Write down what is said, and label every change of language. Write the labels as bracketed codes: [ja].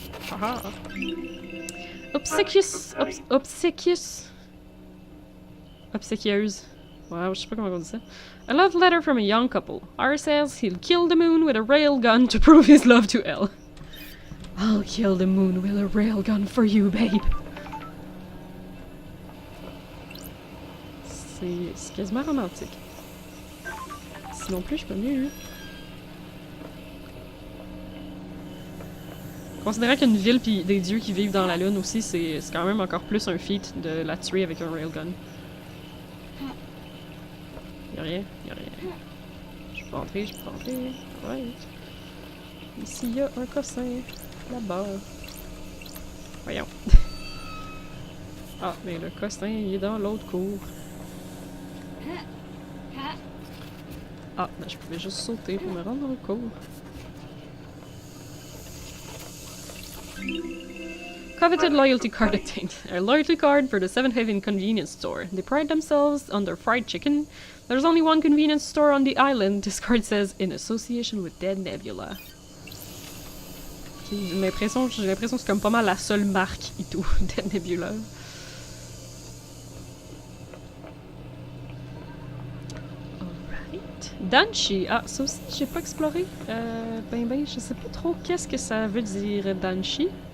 [en] Ah ah. Obsequious. Obsequious. Obsequieuse. [fr] Wow, je sais pas comment on dit ça. [en] A love letter from a young couple. R says he'll kill the moon with a railgun to prove his love to Elle. I'll kill the moon with a railgun for you, babe. [fr] C'est quasiment romantique. Sinon plus, je peux mieux. Considérant qu'une ville pis des dieux qui vivent dans la lune aussi, c'est quand même encore plus un feat de la tuer avec un railgun. Y'a rien, y'a rien. Je peux entrer, je peux entrer. Ouais. Ici, y'a un cossin. Là-bas. Voyons. Ah, mais le cossin, il est dans l'autre cour. Ah, ben je pouvais juste sauter pour me rendre dans le cour. [en] Coveted loyalty card obtained. A loyalty card for the Seven Heaven convenience store. They pride themselves on their fried chicken. There's only one convenience store on the island. This card says, in association with Dead Nebula. [fr] J'ai l'impression que c'est comme pas mal la seule marque et tout, Dead Nebula. Alright. Danshi. Ah, ça aussi, j'ai pas exploré. Ben, je sais pas trop qu'est-ce que ça veut dire, Danshi.